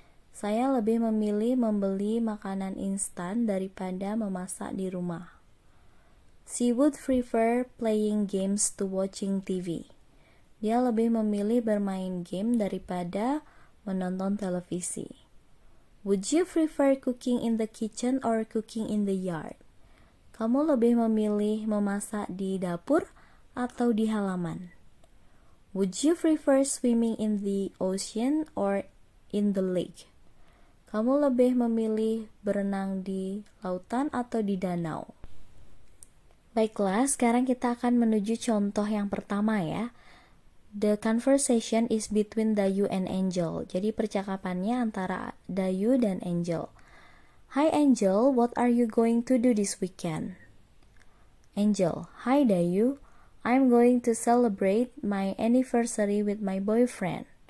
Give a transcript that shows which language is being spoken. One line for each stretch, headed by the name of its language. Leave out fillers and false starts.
Indonesian: Saya lebih memilih membeli makanan instan daripada memasak di rumah.
English: She would prefer playing games to watching TV.
Indonesian: Dia lebih memilih bermain game daripada menonton televisi.
English: Would you prefer cooking in the kitchen or cooking in the yard?
Indonesian: Kamu lebih memilih memasak di dapur atau di halaman?
English: Would you prefer swimming in the ocean or in the lake?
Indonesian: Kamu lebih memilih berenang di lautan atau di danau? Baiklah, sekarang kita akan menuju contoh yang pertama ya.
English: The conversation is between Dayu and Angel.
Indonesian: Jadi percakapannya antara Dayu dan Angel.
English: Hi Angel, what are you going to do this weekend? Angel, hi Dayu, I'm going to celebrate my anniversary with my boyfriend.